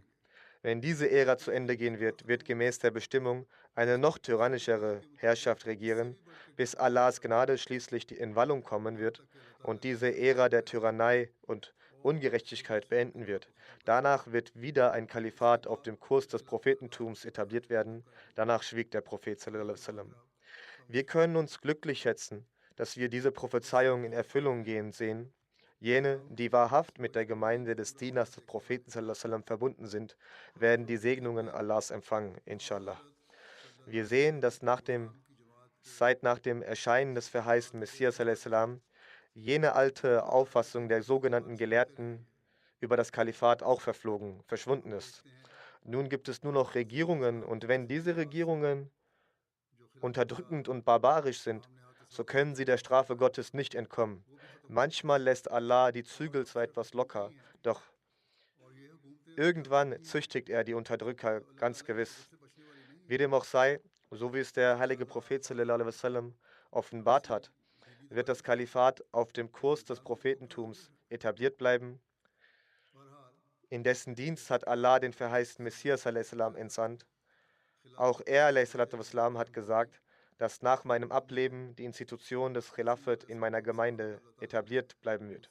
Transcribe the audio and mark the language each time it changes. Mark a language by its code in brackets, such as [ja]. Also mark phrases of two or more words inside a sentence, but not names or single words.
[de] Wenn diese Ära zu Ende gehen wird, wird gemäß der Bestimmung eine noch tyrannischere Herrschaft regieren, bis Allahs Gnade schließlich in Wallung kommen wird und diese Ära der Tyrannei und Ungerechtigkeit beenden wird. Danach wird wieder ein Kalifat auf dem Kurs des Prophetentums etabliert werden. Danach schwieg der Prophet [ar] صلى الله عليه وسلم. [de] Wir können uns glücklich schätzen, dass wir diese Prophezeiung in Erfüllung gehen sehen. Jene, die wahrhaft mit der Gemeinde des Dieners des Propheten [ar] صلى الله عليه وسلم [de] verbunden sind, werden die Segnungen Allahs empfangen, inshallah. Wir sehen, dass seit nach dem Erscheinen des verheißten Messias [ar] صلى الله عليه وسلم [de] jene alte Auffassung der sogenannten Gelehrten über das Kalifat auch verschwunden ist. Nun gibt es nur noch Regierungen und wenn diese Regierungen unterdrückend und barbarisch sind, so können sie der Strafe Gottes nicht entkommen. Manchmal lässt Allah die Zügel zwar etwas locker, doch irgendwann züchtigt er die Unterdrücker ganz gewiss. Wie dem auch sei, so wie es der heilige Prophet [ar] صلى الله عليه وسلم [de] offenbart hat, wird das Kalifat auf dem Kurs des Prophetentums etabliert bleiben. In dessen Dienst hat Allah den verheißten Messias a.s. entsandt. Auch er a.s. hat gesagt, dass nach meinem Ableben die Institution des Khilafat in meiner Gemeinde etabliert bleiben wird.